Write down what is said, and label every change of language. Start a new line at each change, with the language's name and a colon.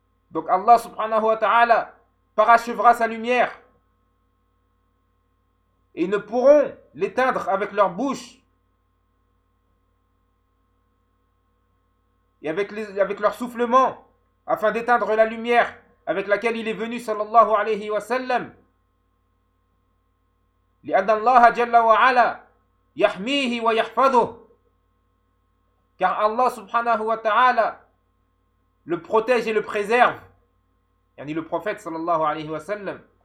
French: Donc Allah subhanahu wa ta'ala parachevera sa lumière et ne pourront l'éteindre avec leur bouche et avec leur soufflement afin d'éteindre la lumière avec laquelle il est venu sallallahu alayhi wa sallam.
Arabic: لأن الله جل وعلا يحميه ويحفظه.
French: Car Allah subhanahu wa ta'ala le protège et le préserve.
Arabic: يعني
French: le prophète sallallahu alayhi wa sallam.